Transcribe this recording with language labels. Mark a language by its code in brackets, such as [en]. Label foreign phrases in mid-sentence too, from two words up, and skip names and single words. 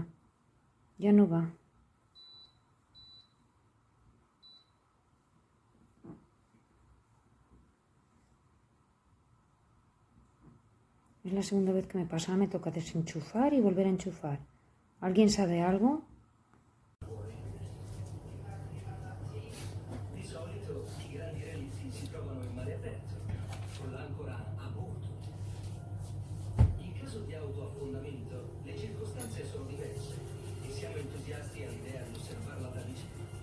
[es] Ya no va. Es la segunda vez que me pasa. Me toca desenchufar y volver a enchufar. ¿Alguien sabe algo? [it] Di solito i grandi relitti si trovano in mare aperto, con l'ancora a bordo. In caso di autoaffondamento, le circostanze sono diverse e siamo entusiasti all'idea di osservarla da vicino.